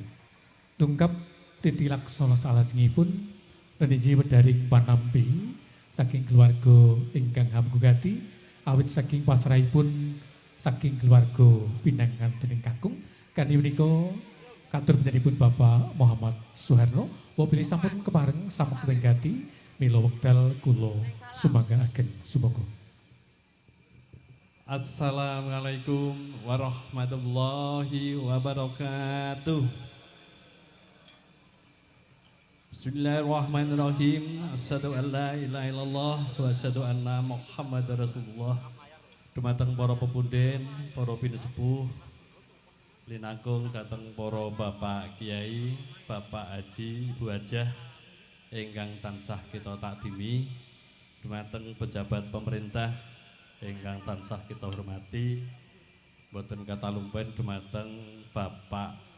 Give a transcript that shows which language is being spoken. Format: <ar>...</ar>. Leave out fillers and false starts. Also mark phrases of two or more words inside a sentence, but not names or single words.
<jv>Tungkap titilaksana salajengipun neniji wedharing panampi saking keluarga ingkang hamgugati awit saking pasrahipun saking keluarga pinangan dening kakung kanthi menika katur panjenenganipun Bapak Muhammad Suharno mobil sampun kepareng sampun gati mila wekdal kula sumanggaken sumangga.</jv> <ar>السلام عليكم ورحمة الله وبركاته. بسم الله الرحمن الرحيم. أشهد أن لا إله إلا الله وأشهد أن محمدا رسول الله.</ar> <jv>Dumateng para pepunden, para pinesepuh, linangkung dhateng para bapak kiai, bapak haji, ibu hajah ingkang tansah kita takdimi, dumateng pejabat pemerintah ingkang tansah kita hormati, boten katalumpen dumateng Bapak</jv>